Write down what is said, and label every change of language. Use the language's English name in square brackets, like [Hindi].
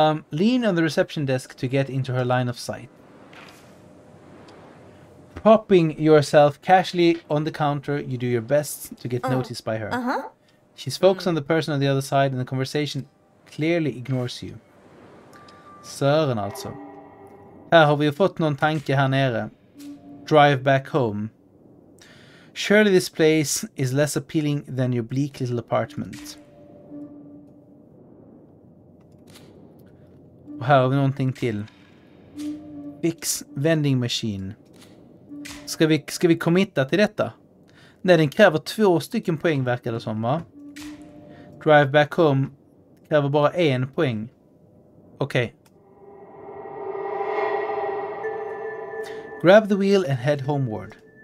[English] Lean on the reception desk to get into her line of sight. Propping yourself casually on the counter, you do your best to get noticed by her. She's focused on the person on the other side and the conversation clearly ignores you. [Swedish] Sören alltså. Här har vi fått någon tanke här nere. [English] Drive back home. Surely this place is less appealing than your bleak little apartment. [Swedish] Och här har vi någonting till. [English] Fix vending machine. [Swedish] Ska vi committa till detta? Nej, den kräver 2 stycken poäng verkar det som, va? [English] Drive back home [Swedish] kräver bara 1 poäng. Okej. [English] Grab the wheel and head homeward.